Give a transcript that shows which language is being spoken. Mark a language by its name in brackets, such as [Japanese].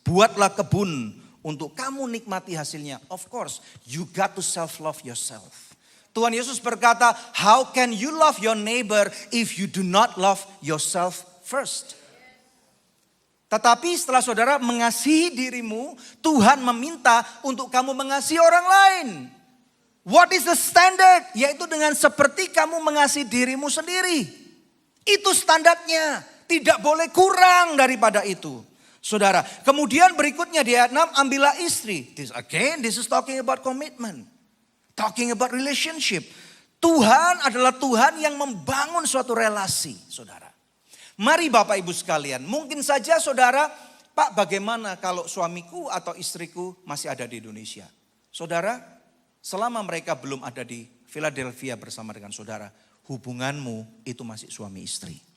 [Indonesian] Buatlah kebun untuk kamu nikmati hasilnya. [English] Of course, you got to self-love yourself. [Indonesian] Tuhan Yesus berkata, [English] how can you love your neighbor if you do not love yourself first? [Indonesian] Tetapi setelah saudara mengasihi dirimu, Tuhan meminta untuk kamu mengasihi orang lain. [English] What is the standard? [Indonesian] Yaitu dengan seperti kamu mengasihi dirimu sendiri. Itu standarnya. Tidak boleh kurang daripada itu. Saudara, kemudian berikutnya di ayat 6, ambillah istri. [English] This is talking about commitment. Talking about relationship. [Indonesian] Tuhan adalah Tuhan yang membangun suatu relasi, saudara. Mari Bapak Ibu sekalian, mungkin saja saudara, Pak, bagaimana kalau suamiku atau istriku masih ada di Indonesia? Saudara, selama mereka belum ada di Philadelphia bersama dengan saudara, hubunganmu itu masih suami istri.